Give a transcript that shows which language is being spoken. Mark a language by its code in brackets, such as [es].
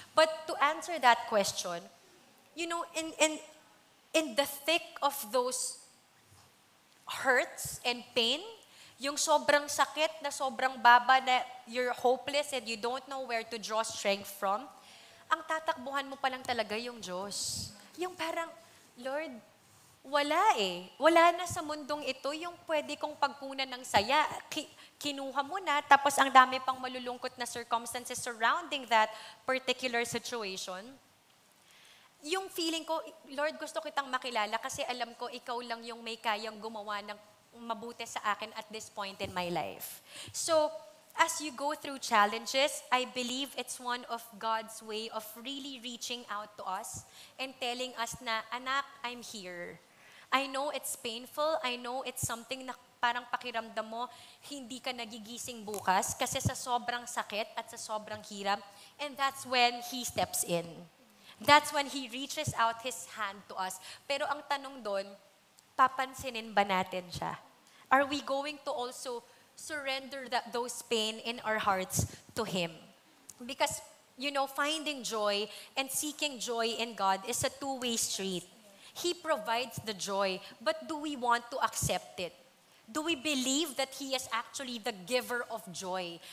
[en] But to answer that question, you know, in the thick of those hurts and pain, [tl] yung sobrang sakit na sobrang baba na [en] you're hopeless and you don't know where to draw strength from, [tl] ang tatakbuhan mo pa lang talaga yung Diyos. Yung parang, Lord, wala eh. Wala na sa mundong ito yung pwede kong pagkunan ng saya. Kinuha mo na, tapos ang dami pang malulungkot na [en] circumstances surrounding that particular situation. [tl] Yung feeling ko, Lord, gusto kitang makilala kasi alam ko ikaw lang yung may kayang gumawa ng mabuti sa akin [en] at this point in my life. So, as you go through challenges, I believe it's one of God's way of really reaching out to us and telling us [tl] na, anak, [en] I'm here. I know it's painful. I know it's something [tl] na parang pakiramdam mo, hindi ka nagigising bukas kasi sa sobrang sakit at sa sobrang hirap. [en] And that's when He steps in. That's when He reaches out His hand to us. [tl] Pero ang tanong doon, papansinin ba natin siya? [en] Are we going to also surrender those pain in our hearts to Him? Because, you know, finding joy and seeking joy in God is a two-way street. He provides the joy, but do we want to accept it? Do we believe that He is actually the giver of joy?